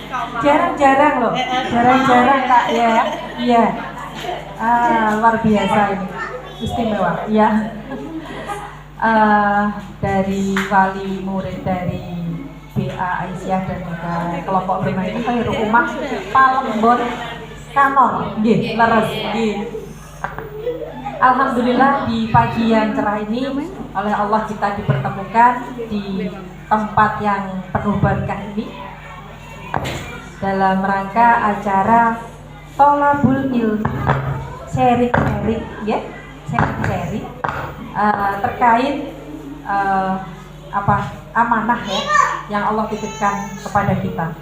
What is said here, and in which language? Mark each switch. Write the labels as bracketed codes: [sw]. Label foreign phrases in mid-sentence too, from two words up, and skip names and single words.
[id] Jarang-jarang loh, jarang-jarang kak ya. Iya. Luar biasa ini, istimewa. Iya. Dari wali murid dari BA Aisyah dan juga kelompok bermain Khairul Ummah Palembon Kanon, [jv] nggih, leres nggih. [id] Alhamdulillah di pagi yang cerah ini oleh Allah kita dipertemukan di tempat yang penuh berkah ini dalam rangka acara Tholabul Ilmi, sharing ya, sharing terkait amanah ya yang Allah titipkan kepada kita.